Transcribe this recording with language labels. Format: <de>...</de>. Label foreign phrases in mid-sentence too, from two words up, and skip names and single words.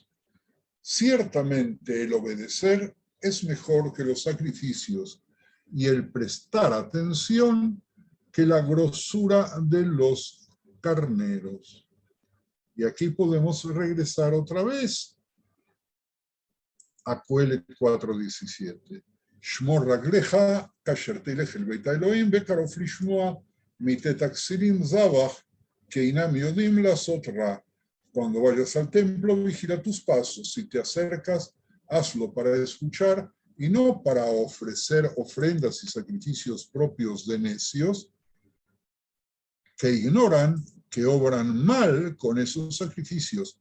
<es>Ciertamente el obedecer es mejor que los sacrificios y el prestar atención que la grosura de los carneros. Y aquí podemos regresar otra vez a Coelet 4:17.</es> <he>שמר רגלך כאשר תלך אל בית אלהים וקרוב לשמע מתת הכסילים זבח כי אינם יודעים לעשות רע.</he> <es>Cuando vayas al templo, vigila tus pasos. Si te acercas, hazlo para escuchar y no para ofrecer ofrendas y sacrificios propios de necios que ignoran, que obran mal con esos sacrificios.</es>